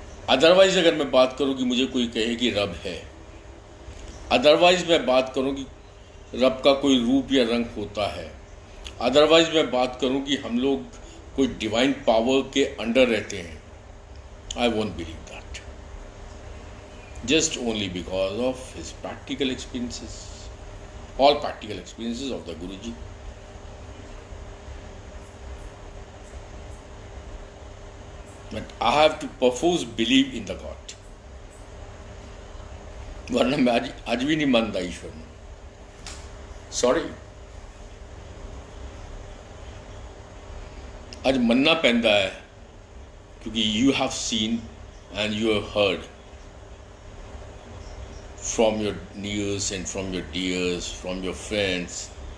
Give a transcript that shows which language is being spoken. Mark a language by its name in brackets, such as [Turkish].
[Hindi] Otherwise अगर मैं बात करूं कि मुझे कोई कहे कि रब है, अदरवाइज मैं बात करूं कि रब का कोई रूप या रंग होता है, अदरवाइज मैं बात करूं कि हम लोग कोई डिवाइन पावर के अंडर रहते हैं, [English] I won't believe that, just only because of his practical experiences, all practical experiences of the guru ji. But I have to perforce believe in the God, [Hindi] वरना मैं आज भी नहीं मानता ईश्वर में। [English] sorry, [Punjabi] आज मनना पैंदा है [English] क्योंकि you have seen and you have heard from your nears and from your dears, from your friends.